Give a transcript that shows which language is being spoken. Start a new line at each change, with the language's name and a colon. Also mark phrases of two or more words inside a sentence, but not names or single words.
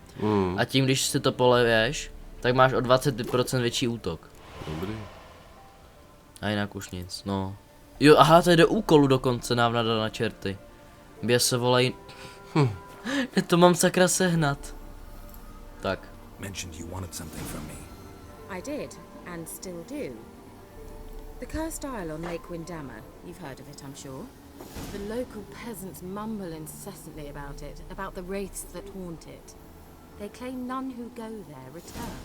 Czech: A tím, když si to poleješ, tak máš o 20% větší útok. Dobrý. A jinak už nic, no. Jo, aha, to je do úkolu dokonce návnada na čerty. Bě se volají... To mám sakra sehnat. Tak.
English: Mentioned you wanted something from me. I did, and still do. The cursed isle on Lake Windama. You've heard of it, I'm sure. The local peasants mumble incessantly about it, about the wraiths that haunt it. They claim none who go there return.